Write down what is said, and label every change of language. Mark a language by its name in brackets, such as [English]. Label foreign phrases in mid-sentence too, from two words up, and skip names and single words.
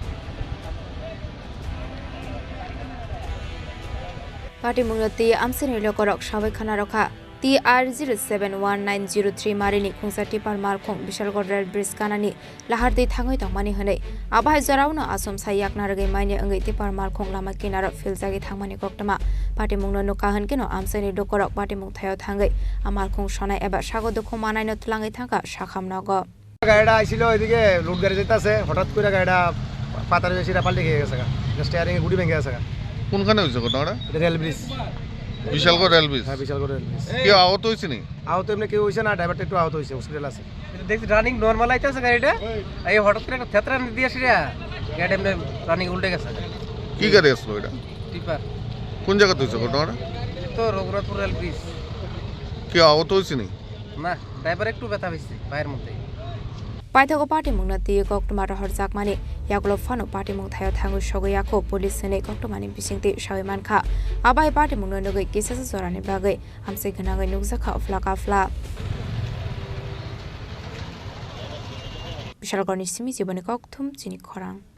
[Kok Borok] पाटमुं ती आमसेनि लोकरक साबायखाना रखा ती R07 1903 मारिनि खुंजाती पर मालखुं बिशालगढ़ रेल ब्रिज कानानि लाहारदै थाङै दंमानि हनै आबाहाय जरावनो आसम साइ याकनारगै माइनि अंगै ती पर मालखुं लामा किनार फिलजागै थांमानि कक्तमा पाटिमुंनो नुका हनकेनो आमसेनि लोकरक पाटिमुं थायाव थाङै मालखुं सनाय एबा सागो दुखु मानायनो तुलाङै थांगा साखामनागो [Bangla] গাড়িটা আইছিল ওইদিকে লুট গাড়ি যেতেছে হঠাৎ করে গাড়িটা পাতার বেশিটা পাল্টে খেয়ে গেছে স্টিয়ারিং এ গুড়ি ভেঙে গেছে কোনখানে হয়েছে ঘটনাটা রেল ব্রিজ বিশালগড় রেল ব্রিজ হ্যাঁ বিশালগড় রেল ব্রিজ কেউ আহত হয়েছে নি আহত এমনি কেউ হয়েছে না ড্রাইভারটা একটু আহত হয়েছে হসপিটাল আছে দেখছি রানিং নরমাল আইতাছে গাড়িটা এই হঠাৎ করে একটা থেতরা দিয়ে আসিরা গাড়ি এমনি রানিং উল্টে গেছে কি গাড়ি আসলো এটা টিপার কোন জায়গাতে হয়েছে ঘটনাটা তো রঘুনাথপুর রেল ব্রিজ কেউ আহত হয়েছে নি না ড্রাইভার একটু ব্যথা পেয়েছে পায়ের মধ্যে [Kok Borok] पाइथागो पाटिमुंनो ती कक्टमा रहर जाकमानि यागलो फानो पाटिमुं थायाव थाङो सगैयाखौ पुलिस सेनै कक्टमानि बिसिंतै सावैमानखा आबाय पाटिमुंनो नगै केसेस जरानि बागै हामसे गनाङै नुगजाखा अफ्ला काफ्ला बिशालगढ़नि सिमि जीवनि कक्थुम चिनि खरां